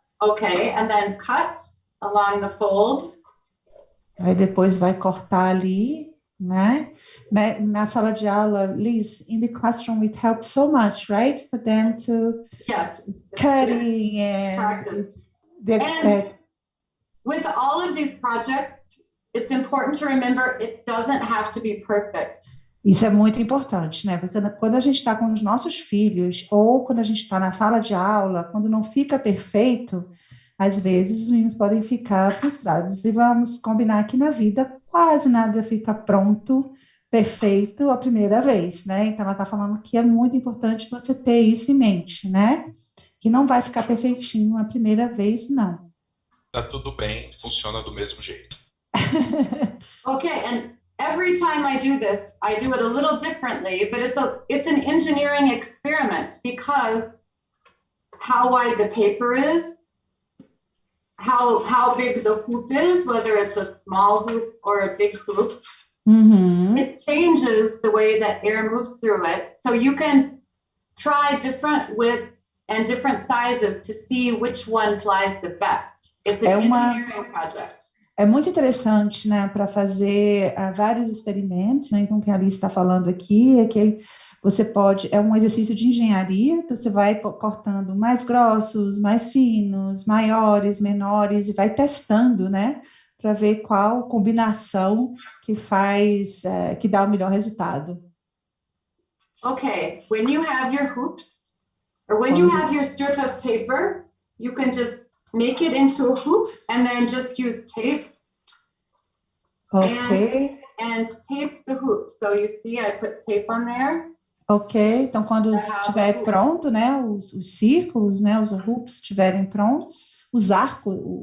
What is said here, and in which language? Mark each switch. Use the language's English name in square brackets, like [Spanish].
[English] Okay, and then cut along the fold. [Portuguese] Aí depois vai cortar ali, né? Na sala de aula, [English] Liz, in the classroom it helps so much, right? For them to Yes. cutting and Practice. the- And with all of these projects, it's important to remember it doesn't have to be perfect. [Portuguese] Isso é muito importante, né? Porque quando a gente está com os nossos filhos, ou quando a gente está na sala de aula, quando não fica perfeito, às vezes os meninos podem ficar frustrados. E vamos combinar que na vida quase nada fica pronto, perfeito a primeira vez, né? Então ela está falando que é muito importante você ter isso em mente, né? Que não vai ficar perfeitinho a primeira vez, não. Tá tudo bem, funciona do mesmo jeito. [English] Okay, and every time I do this, I do it a little differently, but it's an engineering experiment because how wide the paper is, how big the hoop is, whether it's a small hoop or a big hoop, Uhum. it changes the way that air moves through it. So you can try different widths and different sizes to see which one flies the best. It's an engineering project. [Portuguese] É muito interessante, né, para fazer vários experimentos, né? Então, o que a Alice está falando aqui é que você pode, é um exercício de engenharia, então você vai cortando mais grossos, mais finos, maiores, menores, e vai testando, né, para ver qual combinação que faz, que dá o melhor resultado. [English] Okay, when you have your hoops, or when you have your strip of paper, you can just make it into a hoop and then just use tape Ok, and tape the hoop. So you see I put tape on there. ok. [Portuguese] Então, quando estiver pronto, né, os círculos, né, os hoops estiverem prontos, os arcos,